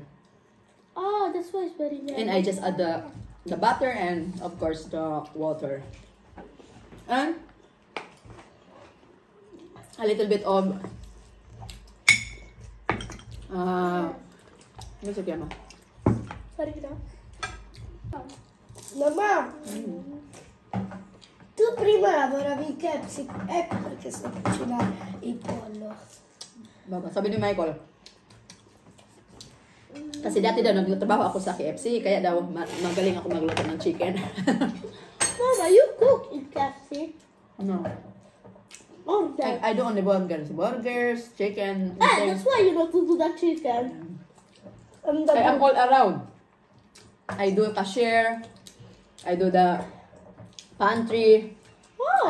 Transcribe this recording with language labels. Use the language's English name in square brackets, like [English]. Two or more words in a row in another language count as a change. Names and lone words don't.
[English] Oh, that's why it's very yummy. And I just add the butter and, of course, the water. And a little bit of what's it called? Sorry, no? Mamma. [Italian] Tu prima lavoravi in KFC, ecco perché sai cucinare il pollo. [Filipino] Baga, sabi ni Michael. Kasi dati daw nagtatrabaho ako sa KFC, kaya daw magaling ako magluto ng chicken. [English] Mama, you cook in KFC? No. order. I do only burgers, chicken, and That's why you know to do the chicken. I am all around. I do cashier, I do the pantry, I